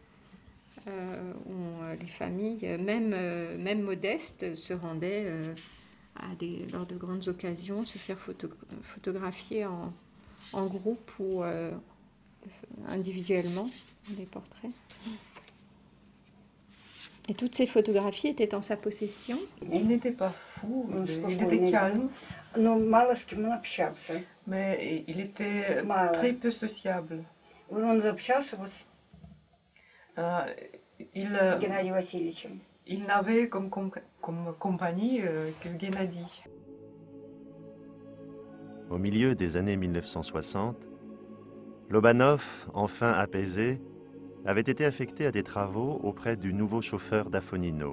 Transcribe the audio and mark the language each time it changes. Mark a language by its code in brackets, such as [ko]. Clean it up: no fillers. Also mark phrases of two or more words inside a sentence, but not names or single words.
[fr] où les familles, même modestes, se rendaient lors de grandes occasions, se faire photographier en groupe ou individuellement des portraits. Et toutes ces photographies étaient en sa possession. Il n'était pas fou, [ru] Он [fr] il était calme, [ru] Но мало с кем он общался. [fr] mais il était [ru] Мало. [fr] très peu sociable. [ru] Он общался вот с [fr] Il, [ru] Геннадием Васильевичем. [fr] il n'avait comme compagnie que Gennady. Au milieu des années 1960, Lobanov, enfin apaisé, avait été affecté à des travaux auprès du nouveau chauffeur d'Afonino.